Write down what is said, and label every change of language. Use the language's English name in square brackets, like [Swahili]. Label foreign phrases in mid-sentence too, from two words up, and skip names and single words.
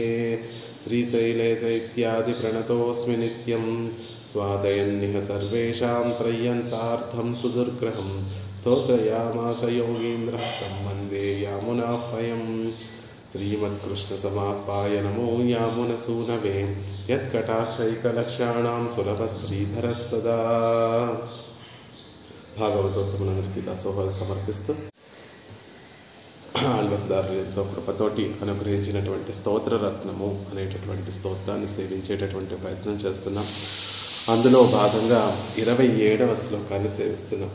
[Sanskrit] श्रीशैलेश इत्यादिप्रणतोऽस्मि नित्यं स्वादयन्निह सर्वेषां त्रय्यन्तार्थं सुदुर्ग्रहं स्तोत्रयामास योगीन्द्रः तं वन्दे यामुनाह्वयम्। श्रीमत्कृष्णसमापाय नमो यामुनसूनवे यत्कटाक्षैकलक्ष्याणां सुलभश्रीधरः सदा। [Telugu] భాగవతోత్తములందరికీ దాసోహాలు సమర్పిస్తూ ఆళ్వార్ ఎంతో కృపతోటి అనుగ్రహించినటువంటి స్తోత్రరత్నము అనేటటువంటి స్తోత్రాన్ని సేవించేటటువంటి ప్రయత్నం చేస్తున్నాం. అందులో భాగంగా 27వ శ్లోకాన్ని సేవిస్తున్నాం.